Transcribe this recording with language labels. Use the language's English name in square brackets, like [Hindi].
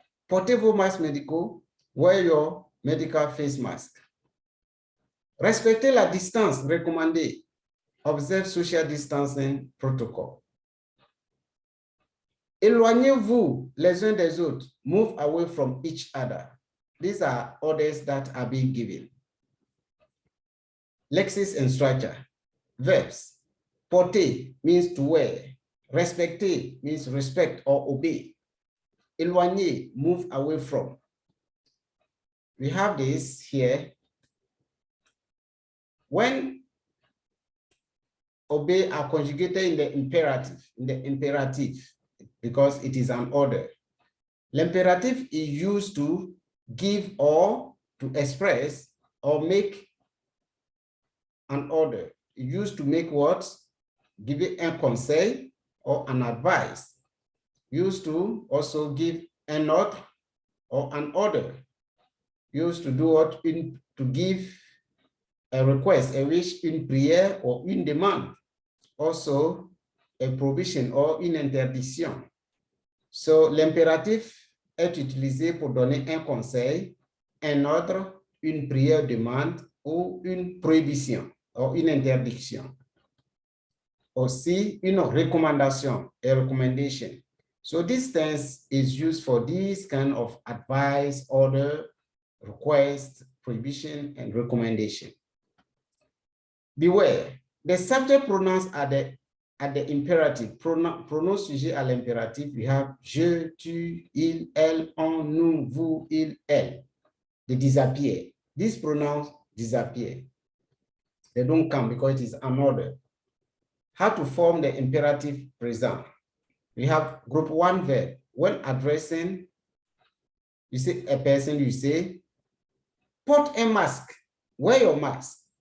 [French] Portez vos masques médicaux. [English] Wear your medical face mask. [French] Respectez la distance recommandée. [English] Observe social distancing protocol. [French] Éloignez-vous les uns des autres. [English] Move away from each other. These are orders that are being given. Lexis and structure. Verbs. Porter means to wear. Respecter means respect or obey. Éloigner, move away from. We have this here. When obey are conjugated in the imperative, because it is an order. L'imperative is used to give or to express or make an order. It's used to make what? Give un conseil or an advice. Used to also give an ordre or an order. Used to do what? To give a request, a wish, une prière or une demande. Also, a prohibition or une interdiction. [French] So, l'impératif est utilisé pour donner un conseil, un ordre, une prière, demande ou une prohibition ou une interdiction. Aussi, une recommandation, a recommendation. [English] So, this tense is used for this kind of advice, order, request, prohibition, and recommendation. Beware, the subject pronouns are the imperative. [French] Pronom sujet à l'impératif, [English] we have [French] je, tu, il, elle, on, nous, vous, il, elle. [English] They disappear. These pronouns disappear. They don't come because it is an order. How to form the imperative present? We have group one verb. When addressing, you say a person, you say, [French] porte un masque, [English] wear your mask.